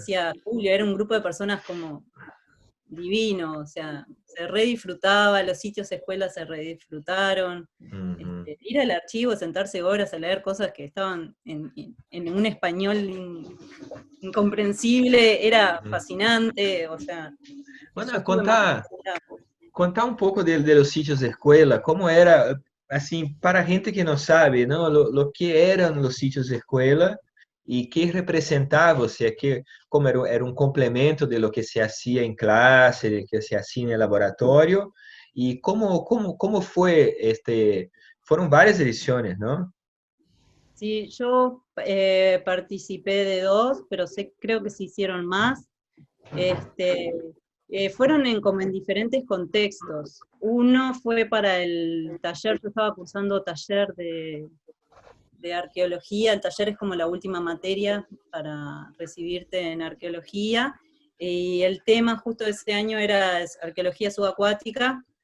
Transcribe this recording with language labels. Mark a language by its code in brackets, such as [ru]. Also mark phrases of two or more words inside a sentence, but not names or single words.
[es] decía Julio, era un grupo de personas como divino, o sea, se redisfrutaba, los sitios escuelas se redisfrutaron. Uhum. Ir al archivo, sentarse horas a leer cosas que estaban en un español incomprensible, era Uhum. fascinante, o sea, Bueno, yo estuve más [pt] contar, contar um pouco [es] de los sitios de escuela, [pt] como era, assim, para a gente que não sabe, não, [es] lo que [pt] eram os sitios de escuela e que representava, ou seja, que, como era um complemento [es] de lo que se hacía [pt] em classe, de [es] que se hacía [pt] no laboratório, e como foi foram várias edições, não? [es] sí, yo participé de dos, pero creo que se hicieron más. Este, fueron como en diferentes contextos. Uno fue para el taller, yo estaba cursando taller de arqueología, el taller es como la última materia para recibirte en arqueología, y el tema justo de ese año era arqueología subacuática.